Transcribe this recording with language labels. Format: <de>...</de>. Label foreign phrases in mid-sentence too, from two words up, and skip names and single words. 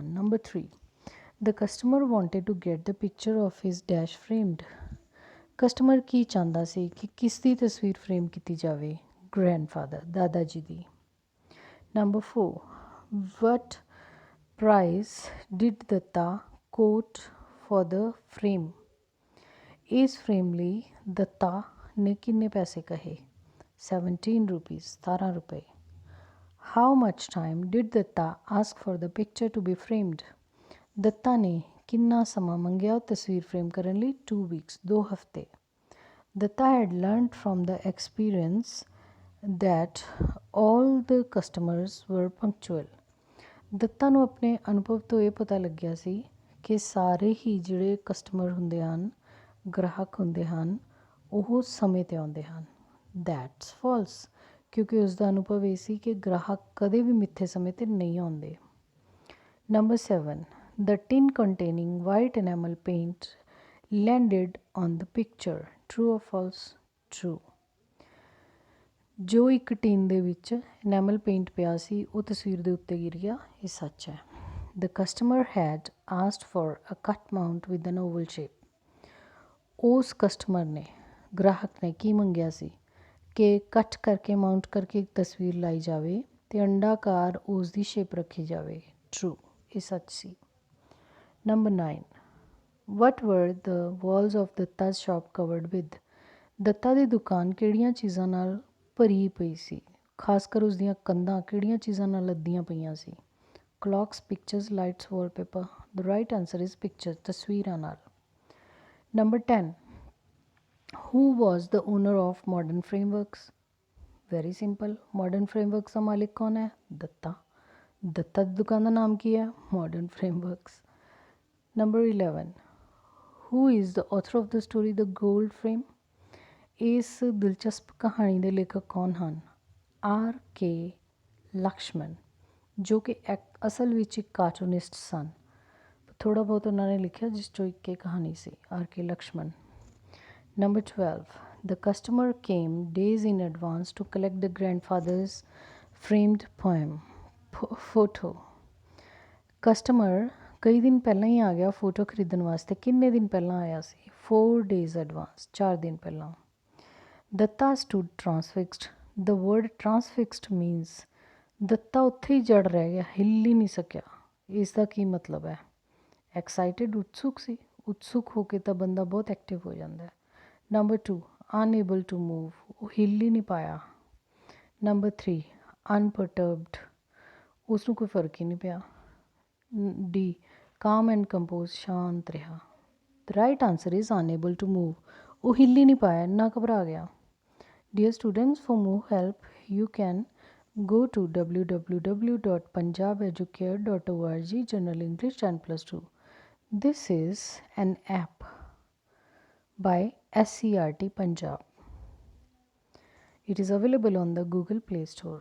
<en>number 3, the customer wanted to get the picture of his dash framed.</en> <pa>ਕਸਟਮਰ ਕੀ ਚਾਹੁੰਦਾ ਸੀ ਕਿ ਕਿਸ ਦੀ ਤਸਵੀਰ ਫਰੇਮ ਕੀਤੀ ਜਾਵੇ?</pa> <en>ਗ੍ਰੈਂਡਫਾਦਰ,</en> <pa>ਦਾਦਾ ਜੀ ਦੀ।</pa> <en>number 4, what price did Datta quote for the frame?</en> <pa>ਇਸ ਫਰੇਮ ਲਈ ਦੱਤਾ ਨੇ ਕਿੰਨੇ ਪੈਸੇ ਕਹੇ? 17 ਰੁਪੀਜ਼, 17 ਰੁਪਏ।</pa> <en>how much time did Datta ask for the picture to be framed?</en> <pa>ਦੱਤਾ ਨੇ ਕਿੰਨਾ ਸਮਾਂ ਮੰਗਿਆ ਉਹ ਤਸਵੀਰ ਫਰੇਮ ਕਰਨ ਲਈ?</pa> <en>2 weeks, 2 ਹਫ਼ਤੇ। ਦੱਤਾ had learned from the experience that all the customers were punctual.</en> <pa>ਦੱਤਾ ਨੂੰ ਆਪਣੇ ਅਨੁਭਵ ਤੋਂ ਇਹ ਪਤਾ ਲੱਗਿਆ ਸੀ ਕਿ ਸਾਰੇ ਹੀ ਜਿਹੜੇ ਕਸਟਮਰ ਹੁੰਦੇ ਹਨ, ਗ੍ਰਾਹਕ ਹੁੰਦੇ ਹਨ, ਉਹ ਸਮੇਂ 'ਤੇ ਆਉਂਦੇ ਹਨ।</pa> <en>that's false,</en> <pa>ਕਿਉਂਕਿ ਉਸ ਦਾ ਅਨੁਭਵ ਇਹ ਸੀ ਕਿ ਗ੍ਰਾਹਕ ਕਦੇ ਵੀ ਮਿੱਥੇ ਸਮੇਂ 'ਤੇ ਨਹੀਂ ਆਉਂਦੇ। ਨੰਬਰ 7,</pa> <en>the tin containing white enamel paint landed on the picture. True or false? True.</en> <pa>ਜੋ ਇੱਕ ਟੀਨ ਦੇ ਵਿੱਚ</pa> <en>enamel paint</en> <pa>ਪਿਆ ਸੀ ਉਹ ਤਸਵੀਰ ਦੇ ਉੱਤੇ ਗਿਰ ਗਿਆ, ਇਹ ਸੱਚ ਹੈ।</pa> <en>The customer had asked for a cut mount with an oval shape.</en> <pa>ਉਸ ਕਸਟਮਰ ਨੇ, ਗ੍ਰਾਹਕ ਨੇ ਕੀ ਮੰਗਿਆ ਸੀ ਕਿ ਕੱਟ ਕਰਕੇ ਮਾਊਂਟ ਕਰਕੇ ਇੱਕ ਤਸਵੀਰ ਲਾਈ ਜਾਵੇ ਅਤੇ ਅੰਡਾਕਾਰ ਉਸ ਦੀ ਸ਼ੇਪ ਰੱਖੀ ਜਾਵੇ। ਟਰੂ, ਇਹ ਸੱਚ ਸੀ।</pa> <en>number 9, what were the walls of Datta shop covered with.</en> <pa>ਦੱਤਾ ਦੀ ਦੁਕਾਨ ਕਿਹੜੀਆਂ ਚੀਜ਼ਾਂ ਨਾਲ ਭਰੀ ਪਈ ਸੀ, ਖਾਸ ਕਰ ਉਸ ਦੀਆਂ ਕੰਧਾਂ ਕਿਹੜੀਆਂ ਚੀਜ਼ਾਂ ਨਾਲ ਲੱਦੀਆਂ ਪਈਆਂ ਸੀ।</pa> <en>clocks, pictures, lights, wallpaper. the right answer is picture,</en> <pa>ਤਸਵੀਰਾਂ ਨਾਲ। ਨੰਬਰ 10,</pa> <en>who was the owner of modern frameworks? Very simple,</en> <hi>modern frameworks का मालिक कौन है? दत्ता। दत्ता की दुकान का नाम की है modern frameworks.</hi> <en>Number 11, who is the author of the story The Gold Frame?</en> <hi>इस दिलचस्प कहानी के लेखक कौन ਹਨ?</hi> <pa>R.K. ਲਕਸ਼ਮਣ, ਜੋ ਕਿ ਅਸਲ ਵਿੱਚ ਇੱਕ ਕਾਰਟੂਨਿਸਟ ਸਨ। ਥੋੜ੍ਹਾ ਬਹੁਤ ਉਹਨਾਂ ਨੇ ਲਿਖਿਆ ਜਿਸ 'ਚੋਂ ਇੱਕ ਇਹ ਕਹਾਣੀ ਸੀ, R.K. ਲਕਸ਼ਮਣ।</pa> <en>Number 12, the customer came days in advance to collect the grandfather's framed poem photo.</en> <pa>ਕਸਟਮਰ ਕਈ ਦਿਨ ਪਹਿਲਾਂ ਹੀ ਆ ਗਿਆ ਫੋਟੋ ਖਰੀਦਣ ਵਾਸਤੇ। ਕਿੰਨੇ ਦਿਨ ਪਹਿਲਾਂ ਆਇਆ ਸੀ?</pa> <en>4 days advance,</en> <pa>4 ਦਿਨ ਪਹਿਲਾਂ। ਦੱਤਾ</pa> <en>stood transfixed. The word transfixed means</en> <pa>ਦੱਤਾ ਉੱਥੇ ਹੀ ਜੜ ਰਹਿ ਗਿਆ, ਹਿੱਲ ਹੀ ਨਹੀਂ ਸਕਿਆ। ਇਸ ਦਾ ਕੀ ਮਤਲਬ ਹੈ? ਐਕਸਾਈਟਿਡ, ਉਤਸੁਕ ਸੀ। ਉਤਸੁਕ ਹੋ ਕੇ ਤਾਂ ਬੰਦਾ ਬਹੁਤ ਐਕਟਿਵ ਹੋ ਜਾਂਦਾ ਹੈ। ਨੰਬਰ 2,</pa> <en>unable to move,</en> <pa>ਉਹ ਹਿੱਲ ਹੀ ਨਹੀਂ ਪਾਇਆ। ਨੰਬਰ 3, ਅਨਪਰਟਰਬਡ, ਉਸਨੂੰ ਕੋਈ ਫਰਕ ਹੀ ਨਹੀਂ ਪਿਆ। D,</pa> <en>calm and compose,</en> <pa>ਸ਼ਾਂਤ ਰਿਹਾ।</pa> <en>the right answer is unable to move,</en> <pa>ਉਹ ਹਿੱਲ ਹੀ ਨਹੀਂ ਪਾਇਆ, ਇੰਨਾ ਘਬਰਾ ਗਿਆ।</pa> <en>Dear students, for more help, you can go to www.punjabeducare.org, General English 10+2. This is an app by SCRT Punjab. It is available on the Google Play Store.</en>